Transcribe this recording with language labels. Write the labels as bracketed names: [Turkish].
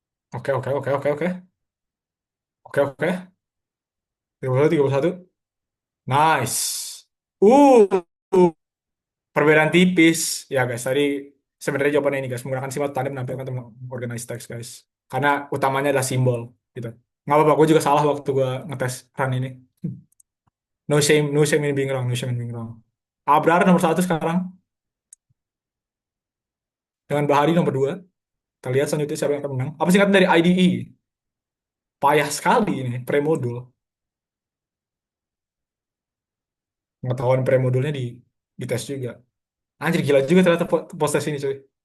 [Indonesian] Oke, oke, oke, oke, oke. Oke, oke. 31, 31. Nice. Uh, perbedaan tipis. Ya guys, tadi sebenarnya jawabannya ini guys. Menggunakan simbol tanda menampilkan untuk [English] organize text [Indonesian] guys. Karena utamanya adalah simbol gitu. Nggak apa-apa, gue juga salah waktu gue ngetes run ini. [English] No shame, no shame in being wrong, no shame in being wrong. [Indonesian] Abrar nomor satu sekarang, dengan Bahari nomor dua. Kita lihat selanjutnya siapa yang akan menang. Apa singkatan dari IDE? Payah sekali ini, premodul. Pengetahuan premodulnya di tes juga. Anjir, gila juga ternyata post tes ini, cuy.